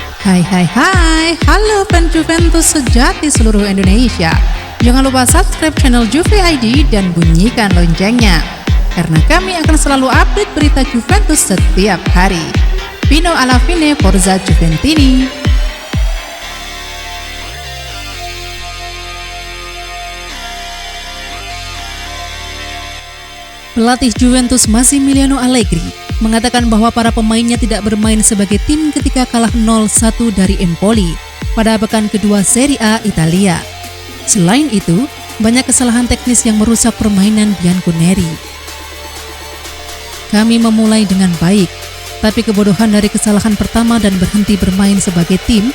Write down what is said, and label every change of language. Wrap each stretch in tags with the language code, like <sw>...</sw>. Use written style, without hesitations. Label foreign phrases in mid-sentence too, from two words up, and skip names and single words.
<id>Hai, halo fans Juventus sejati seluruh Indonesia. Jangan lupa subscribe channel Juve ID dan bunyikan loncengnya, karena kami akan selalu update berita Juventus setiap hari.</id> <it>Pino alla fine, Forza Juventini.</it> <id>Pelatih Juventus Massimiliano Allegri mengatakan bahwa para pemainnya tidak bermain sebagai tim ketika kalah 0-1 dari Empoli pada pekan kedua Serie A Italia. Selain itu, banyak kesalahan teknis yang merusak permainan Bianconeri. Kami memulai dengan baik, tapi kebodohan dari kesalahan pertama dan berhenti bermain sebagai tim.</id>